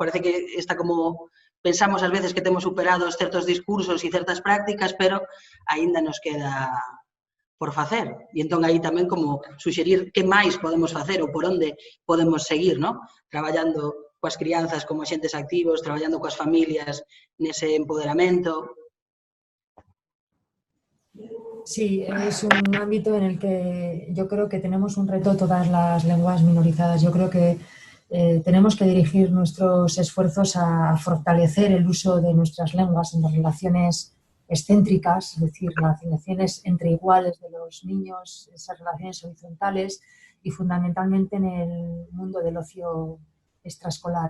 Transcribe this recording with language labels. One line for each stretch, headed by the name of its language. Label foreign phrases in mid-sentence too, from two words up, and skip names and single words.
Galician: Parece que está como, pensamos ás veces que temos superados certos discursos e certas prácticas, pero aínda nos queda por facer. E entón aí tamén como suxerir que máis podemos facer ou por onde podemos seguir, non? Traballando coas crianzas como axentes activos, traballando coas familias nese empoderamento.
Spanish: Sí, es un ámbito en el que yo creo que tenemos un reto todas las lenguas minorizadas. Yo creo que tenemos que dirigir nuestros esfuerzos a fortalecer el uso de nuestras lenguas en las relaciones excéntricas, es decir, las relaciones entre iguales de los niños, esas relaciones horizontales y fundamentalmente en el mundo del ocio extraescolar.